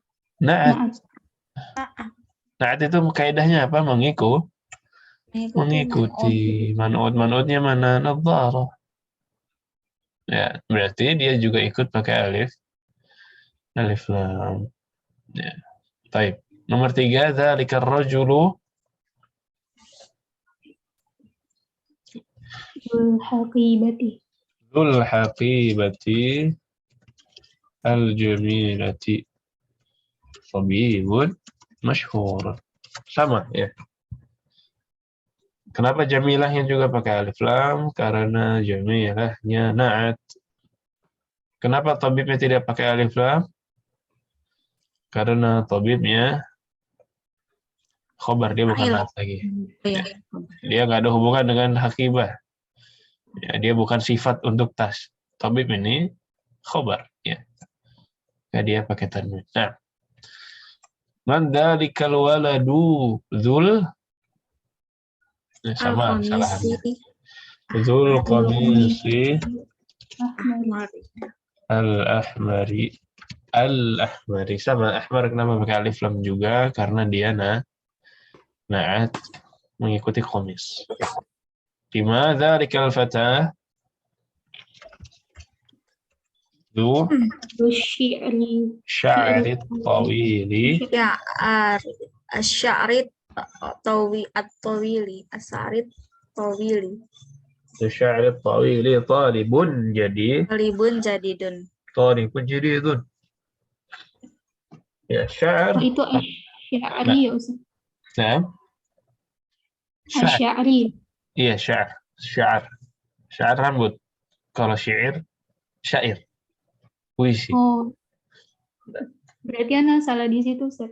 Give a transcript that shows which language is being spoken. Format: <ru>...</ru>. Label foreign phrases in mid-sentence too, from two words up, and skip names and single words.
<id>na'at. Na'at itu kaidahnya apa? Mengikuti. Man'ut-man'utnya mana? Nadzarah. Ya, berarti dia juga ikut pakai alif lam. Ya. Baik. Nomor 3,</id> <ar>ذلك الرجل ذو الحقيبة. ذو الحقيبة الجميلة طبيب مشهور.</ar> <id>Sama ya. Kenapa jamilahnya juga pakai alif lam? Karena jamilahnya na'at. Kenapa tabibnya tidak pakai alif lam? Karena tabibnya khobar, dia bukan na'at lagi. Iya. Dia nggak ada hubungan dengan hakibah. Ya, dia bukan sifat untuk tas. Tabib ini khobar. Ya. Ya, dia pakai tanwin. Nah.</id> <ar>من ذلك الولد ذو</ar> <id>sama kesalahannya.</id> <ar>ذو القميص الأحمر.</ar> <id>Al-ahmari sama ahmar kenapa pakai alif lam juga karena dia na'at mengikuti qamis.</id> <ar>بما ذلك الفتى ذو شعر طويل Ya, الشعر الطويل، الشعر طويل. شعر طويل طالب جدي طالب جديد. طالب جديد.</ar> <id>Ya, sya'ar. Itu asy'ari ya Ustaz. Nah. Asy'ari. Iya, sya'ar. Sya'ar rambut. Kalau syair, syair. Puisi. Oh. Berarti ana salah di situ Ustaz.</id>